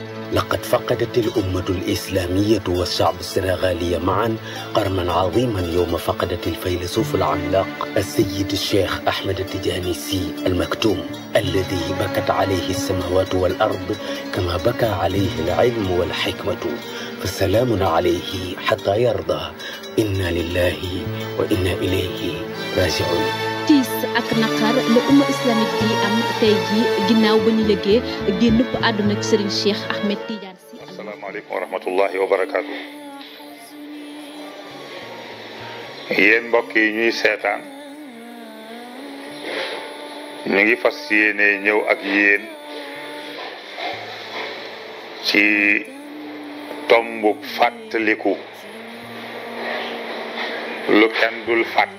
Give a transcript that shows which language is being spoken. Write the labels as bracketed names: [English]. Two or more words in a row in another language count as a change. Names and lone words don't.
[Arabic] لقد فقدت الأمة الإسلامية والشعب السنغالي معا قرنا عظيما يوم فقدت الفيلسوف العملاق السيد الشيخ أحمد التجاني سي المكتوم، الذي بكت عليه السماوات والأرض كما بكى عليه العلم والحكمة، فسلام عليه حتى يرضى. إنا لله وإنا إليه راجعون. [Wolof] tiis ak naqar la umma islamique bi am tey ji ginnaaw ba ñu yëgee génnub àdduna ak Serigne Cheikh Ahmed Tidiane Sy. [Arabic] السلام عليكم ورحمة الله وبركاته. [Wolof] yéen mbokk yi ñuy seetaan ñu ngi fas yéene ñëw ak yéen ci tombu fàttaliku lu kenn dul fàtte.